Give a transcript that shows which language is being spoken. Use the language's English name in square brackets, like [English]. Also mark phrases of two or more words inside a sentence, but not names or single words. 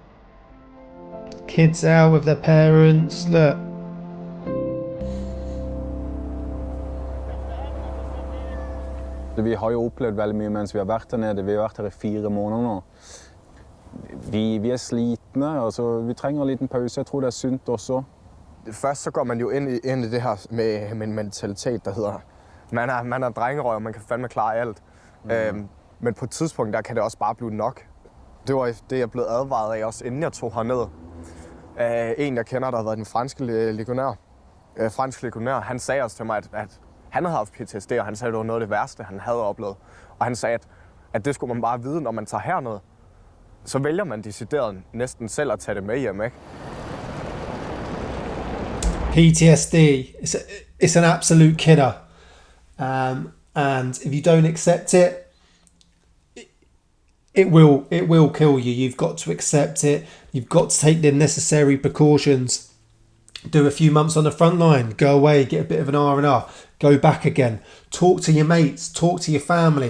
[English] Kids out with their parents. Look. [Norwegian] Vi har jo opplevd veldig mye mens vi har vært her nede. Vi har vært her i 4 måneder nå. Vi er slitne, altså vi trenger en liten pause. Jeg tror det er sunt også. [Danish] Først så går man jo ind i det her med en mentalitet, der hedder, man er drengerøv, og man kan fandme klare alt. Men på et tidspunkt, der kan det også bare blive nok. Det var det, jeg blev advaret af også, inden jeg tog herned. En, jeg kender, der har været den franske legionær, han sagde også til mig, at han havde haft PTSD, og han sagde, at det var noget af det værste, han havde oplevet. Og han sagde, at det skulle man bare vide, når man tager herned. Så vælger man decideret næsten selv at tage det med hjem, ikke? [English] PTSD, it's an absolute killer. And if you don't accept it, it will kill you. You've got to accept it. You've got to take the necessary precautions. Do a few months on the front line, go away, get a bit of an R&R, go back again, talk to your mates, talk to your family.